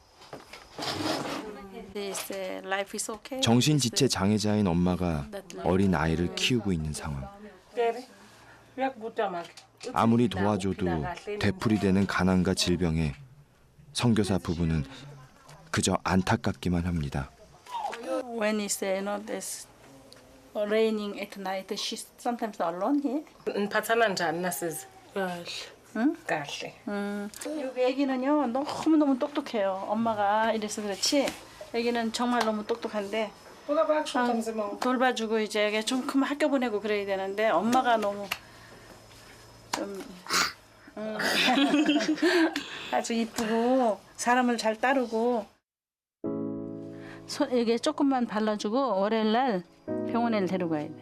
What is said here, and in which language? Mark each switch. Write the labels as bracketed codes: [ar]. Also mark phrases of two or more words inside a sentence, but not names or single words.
[ko] 정신지체 장애자인 엄마가 어린 아이를 키우고 있는 상황. 아무리 도와줘도 되풀이되는 가난과 질병에 선교사 부부는 그저 안타깝기만 합니다. [en] When it's this raining at night, she's sometimes alone here. [ss] mphathana njani nasizi? [ko] 응? [ss] kahle. [ko] 여기 애기는요 너무 똑똑해요. 엄마가 이래서 그렇지. 애기는 정말 너무 똑똑한데 돌봐주고 이제 애기 좀 크면 학교 보내고 그래야 되는데 엄마가 너무 좀 아주 이쁘고 사람을 잘 따르고 이게 조금만 발라주고 월요일날 병원에 데려가야 돼.